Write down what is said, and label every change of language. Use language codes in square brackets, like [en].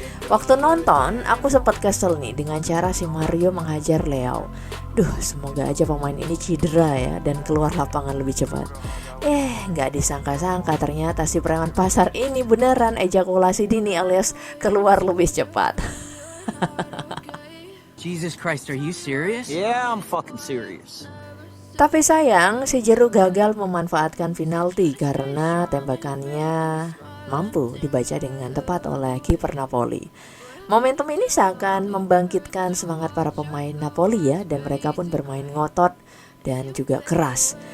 [id] Waktu nonton, aku sempat kesel nih dengan cara si Mario menghajar Leao. Semoga aja pemain ini cedera ya dan keluar lapangan lebih cepat. Nggak disangka-sangka ternyata si preman pasar ini beneran ejakulasi dini alias keluar lebih cepat. [en] Jesus Christ, are you serious? Yeah, I'm fucking serious. [id] Tapi sayang, si Giroud gagal memanfaatkan penalti karena tembakannya mampu dibaca dengan tepat oleh kiper Napoli. Momentum ini seakan membangkitkan semangat para pemain Napoli ya, dan mereka pun bermain ngotot dan juga keras.